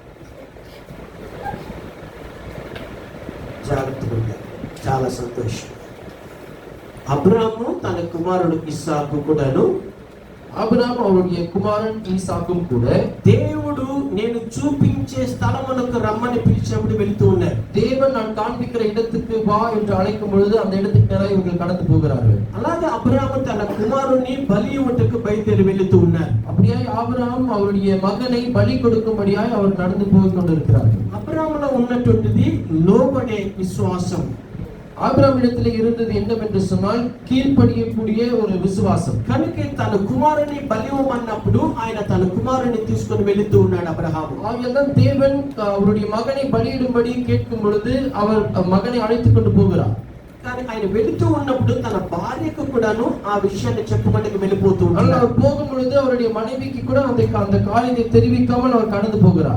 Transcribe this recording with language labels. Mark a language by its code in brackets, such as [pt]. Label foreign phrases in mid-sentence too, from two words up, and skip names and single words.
[te] జాగ్రత్తగా ఉంటారు. చాలా సంతోషం. అబ్రాము తన కుమారుడు ఇస్సాకు కూడాను, [ta] ஆபிரகாம் அவருடைய குமாரன் ஈசாக்கும் கூட [te] దేవుడు నేను చూపించే స్థలమునకు రమ్మని పిలిచినప్పుడు వెళ్తూ ఉన్నారు. [ta] தேவன் நான் காண்பிக்கிற இடத்துக்கு வா என்று அழைக்கும் பொழுது அந்த இடத்துக்கு நேராக இவர்கள் கடந்து போகிறார்கள். [te] అలాగే అబ్రాము తన కుమారుని బలి ఇవ్వటకు బయలుదేరి వెళుతూ ఉన్నారు. [ta] அப்படியே ஆபிரகாம் அவருடைய மகனை பலி கொடுக்கும்படியாய் அவர் நடந்து போய் கொண்டிருக்கிறார்கள். [te] అబ్రాములో ఉన్నటువంటిది లోబడే విశ్వాసం. [ta] ஆபிரகாம் இடத்திலே இருந்தது என்னவென்று சொன்னால் கீழ்ப்படியக்கூடிய ஒரு விசுவாசம். [te] కనుక తన కుమారుని బలి ఇవ్వమన్నప్పుడు ఆయన తన కుమారుని తీసుకొని వెళుతూ ఉన్నాడు అబ్రహాము. [ta] ஆகையால் தேவன் அவருடைய மகனை பலியிடும்படி கேட்கும் பொழுது அவர் மகனை அழைத்துக் கொண்டு போகிறார். [te] కానీ ఆయన వెళుతూ ఉన్నప్పుడు తన భార్యకు కూడాను ఆ విషయాన్ని చెప్పకుండా వెళ్ళిపోతూ ఉన్నాడు. [ta] அவர் போகும் பொழுது அவருடைய மனைவிக்கு கூட அந்த காரியத்தை தெரிவிக்காமல் அவர் கடந்து போகிறார்.